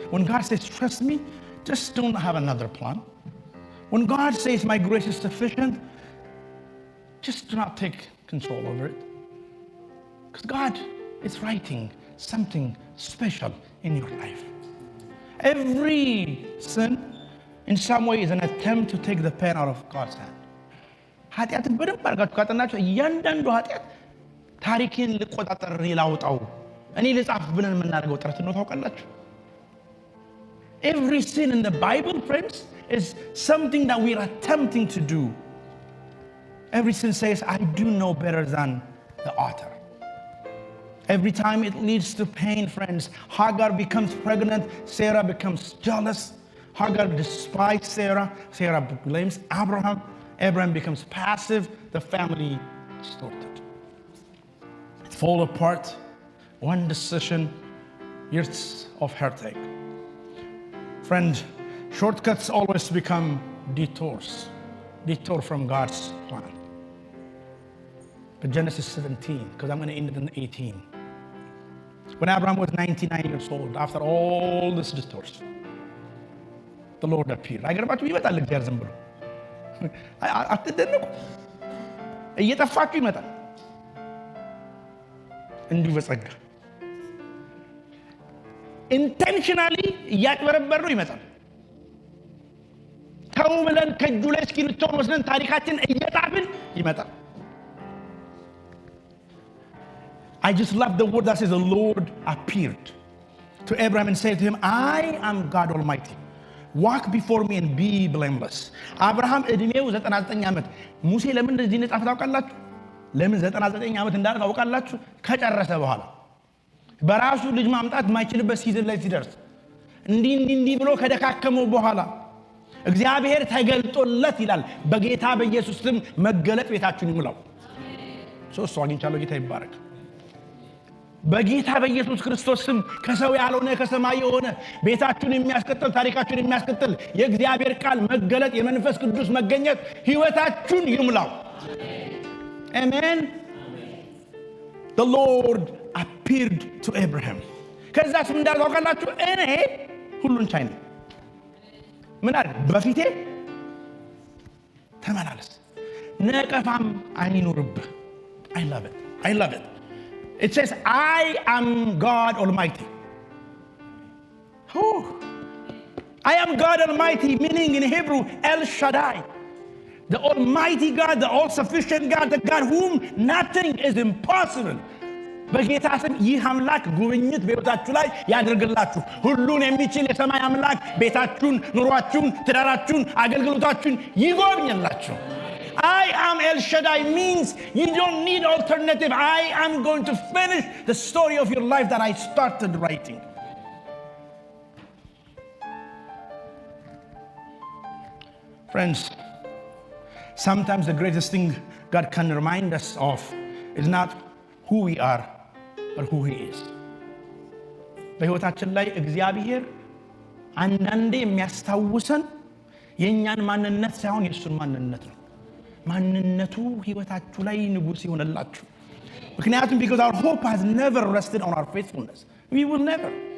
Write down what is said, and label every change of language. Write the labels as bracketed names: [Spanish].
[English] When God says trust me, just don't have another plan. When God says my grace is sufficient, just do not take control over it. Because God is writing something special in your life. Every sin in some way is an attempt to take the pen out of God's hand. [Amharic] ኃጢአትን በደንብ አድርጋችሁ ካጠናችሁ እያንዳንዱ ኃጢአት ታሪኬን ልቆጣጠር ላውጣው እኔ ልጻፍ ብለን የምናደርገው ጥረት ነው ታውቃላችሁ። [English] Every sin in the Bible, friends, is something that we are attempting to do. Every sin says, I do know better than the author. Every time it leads to pain, friends. Hagar becomes pregnant, Sarah becomes jealous. Hagar despises Sarah, Sarah blames Abraham. Abraham becomes passive, the family distorted. It falls apart. One decision, years of heartache. Friend, shortcuts always become detours. Detour from God's plan. But Genesis 17, because I'm going to end it in 18. When Abraham was 99 years old, after all these detours, the Lord appeared. [Amharic] አይገርማችሁ ይመጣል እግዚአብሔር ዝም ብሎ አትደነቁ። እየጠፋችሁ ይመጣል እንዲሁ በጸጋ ኢንቴንሽናሊ እያጭበረበርነው ይመጣል። ተው ብለን ከእጁ ላይ እስክሪብቶን ወስደን ታሪካችን እየጣፍን ይመጣል። [English] I just love the word that says the Lord appeared to Abraham and said to him, I am God Almighty. Walk before me and be blameless. [Amharic] አብርሃም እድሜው 99 ዓመት። ሙሴ ለምን እንደዚህ ነው ጻፈው ታውቃላችሁ? ለምን 99 ዓመት እንዳለ ታውቃላችሁ? ከጨረሰ በኋላ በራሱ ልጅ ማምጣት የማይችልበት ሲዝን ላይ ሲደርስ እንዲህ ብሎ ከደካከመው በኋላ እግዚአብሔር ተገልጦለት ይላል በጌታ በኢየሱስ ስም መገለጥ ቤታችሁን ይሙላው። ሶስት አግኝቻለሁ። ጌታ ይባረክ። በጌታ በኢየሱስ ክርስቶስ ስም ከሰው ያልሆነ ከሰማይ የሆነ ቤታችሁን የሚያስቀጥል ታሪካችሁን የሚያስቀጥል የእግዚአብሔር ቃል መገለጥ የመንፈስ ቅዱስ መገኘት ህይወታችሁን ይሙላው። አሜን። [English] The Lord appeared to Abraham. [Amharic] ከዛስ ምን እንዳለው ታውቃላችሁ? እኔ ሁሉን ቻይ ነኝ። ምን አለ? በፊቴ ተመላለስ፣ ነቀፋም አይኑርብህ። [English] I love it. It says, I am God Almighty. I am God Almighty, meaning in Hebrew, El Shaddai. The Almighty God, the all-sufficient God, the God whom nothing is impossible. በጌታ ስም ይህ አምላክ ጉብኝት በቤታችሁ ላይ ያድርግላችሁ። ሁሉን የሚችል የሰማይ አምላክ ቤታችሁን፣ ኑሯችሁን፣ ትዳራችሁን፣ አገልግሎታችሁን ይጎብኝላችሁ። I am El Shaddai means you don't need alternative. I am going to finish the story of your life that I started writing. Friends, sometimes the greatest thing God can remind us of is not who we are, but who He is. [Amharic] በሕይወታችን ላይ እግዚአብሔር አንዳንዴ የሚያስታውሰን የኛን ማንነት ሳይሆን የሱን ማንነት ነው። ማንነቱ ህይወታችሁ ላይ ንጉስ ይሆንላችሁ። ምክንያቱም [English] because our hope has never rested on our faithfulness. We will never.